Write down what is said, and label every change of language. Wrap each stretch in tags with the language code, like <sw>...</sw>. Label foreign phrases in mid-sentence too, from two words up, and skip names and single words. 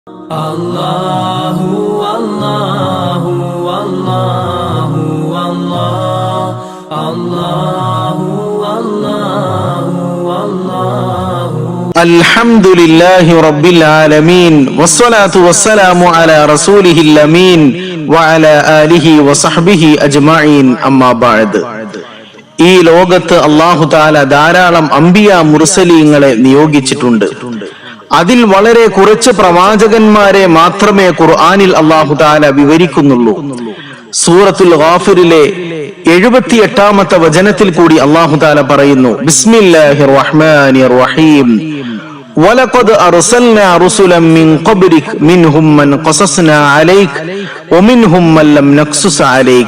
<ar>الله الله الله الله الله الله Allahu Allahu الحمد لله رب العالمين والصلاة والسلام على رسوله الأمين وعلى آله وصحبه أجمعين أما بعد.</ar> <ml>ഈ ലോകത്ത്</ml> <ar>الله تعالى</ar> <ml>ധാരാളം അംബിയ മുർസലീങ്ങളെ നിയോഗിച്ചിട്ടുണ്ട്. അതിൽ വളരെ കുറച്ച് പ്രവാചകന്മാരെ മാത്രമേ ഖുർആനിൽ</ml> <ar>الله تعالى</ar> <ml>വിവരിക്കുന്നുള്ളൂ. സൂറത്തുൽ ഗാഫിറിലെ 78-ാമത്തെ വചനത്തിൽ കൂടി</ml> <ar>الله تعالى يقول بسم الله الرحمن الرحيم ولقد أرسلنا رسلا من قبلك منهم من قصصنا عليك ومنهم من لم نقصص عليك.</ar>